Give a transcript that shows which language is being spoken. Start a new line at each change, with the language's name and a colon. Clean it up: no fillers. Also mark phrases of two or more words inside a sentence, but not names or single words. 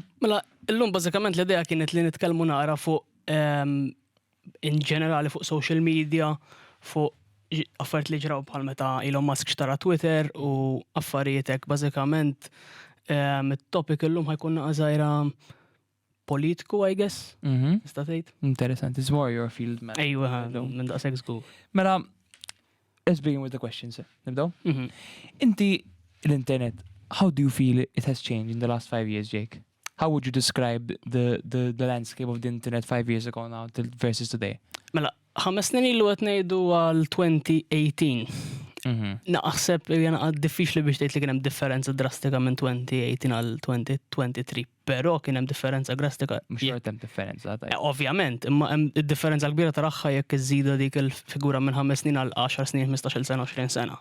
Maltese: Mela, illum bażikament l-idea kienet li nitkellmu naqra fuq in ġenerali fuq
English: social media,
Maltese: fuq affarijiet li ġraw bħal meta Elon Musk xtara Twitter u affarijiet hekk bażikament it-topic illum ħajkun naqra politiku,
English: I guess.
Maltese: Nista' tgħid?
English: Interesting. It's more your field, man.
Maltese: Ejwa, minn daqshekk żgur. Mela,
English: let's begin with the questions.
Maltese: Nibdew? Inti l-internet,
English: how do you feel it has changed in the last 5 years, Jake? How would you describe the landscape of the internet 5 years ago now versus today?
Maltese: Mela, 5 snin ilu qed ngħidu għal 2018. Naħseb jena għad diffiċli biex tgħid li kien hemm differenza drastika minn 2018 għal 2023, però kien hemm differenza drastika. Mhux xort hemm differenza. Ovvjament, imma hemm id-differenza kbira taraħħa jekk iżida dik il-figura minn 5 snin għal 10 snin, 15 sena, 20 sena.